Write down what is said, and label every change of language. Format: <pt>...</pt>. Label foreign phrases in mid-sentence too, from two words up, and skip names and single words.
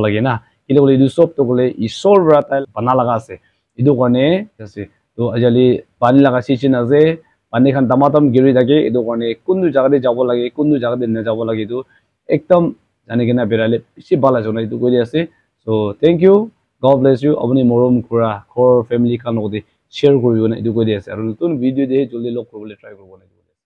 <nag>lage na kile gole idu sob to gole isor bra tal bana laga ase idu karne ase to ajali pani laga situation ase pani khan tamatam giri thake edu karne kundu jaga de jabo lage kundu jaga de na jabo lage edu ekdam jane kena berale bisi bala jona edu koi ase so</nag> <en>thank you god bless you</en> <nag>apni morom kura core family khan logode share koribo na edu koi ase aru notun video de joldi log koribole try korbo na</nag>